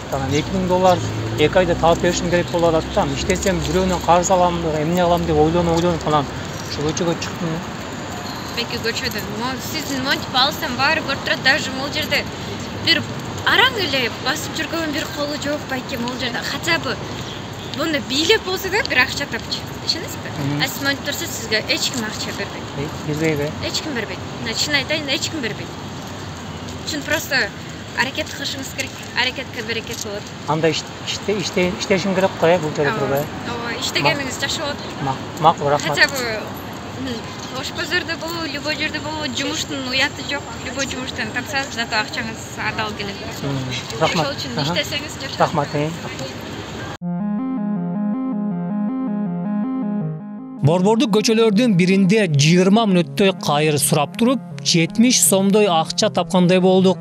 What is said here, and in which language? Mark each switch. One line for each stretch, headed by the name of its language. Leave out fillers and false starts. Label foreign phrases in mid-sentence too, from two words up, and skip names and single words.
Kyrgyz: Анан 2000 доллар 2 айда таап беришим керек болуп атат да. Иштесем бирөөнөн карыз алам, эмне кылам деп ойлонуп анан ушу көчөгө чыктым. Байке, көчөдө сиздин монтип алсам баары көрүп турат. Даже могу жерде бир араң эле басып жүргөн бир колу жок байке. Могу жерде
Russian: хотя бы
Kyrgyz: буну бийлеп болсо да бир акча тапчу. Түшүнөсүзбү? Сиз монтип турса сизге эч ким акча бербейт. Бербейби? Эч ким бербейт. Чын айтайын, эч ким бербейт. Чын просто аракет кылышыңыз керек. Аракетке берекет болот. Анда иштешим керек го, бул жерде турбай. Ооба, иштегениңиз жакшы болот. Макул, рахмат.
Russian: Хотя бы
Kyrgyz: ош базарда болобу, любой жерде болобу, жумуштун уяты жок. Любой жумуштан тапсаңыз, зато акчаңыз адал келет. Рахмат. Ошол үчүн иштесеңиз жакшы. Рахмат. Борбордук көчөлөрдүн биринде 20 мүнөттөй кайыр сурап туруп, 70 сомдой акча тапкандай болдук.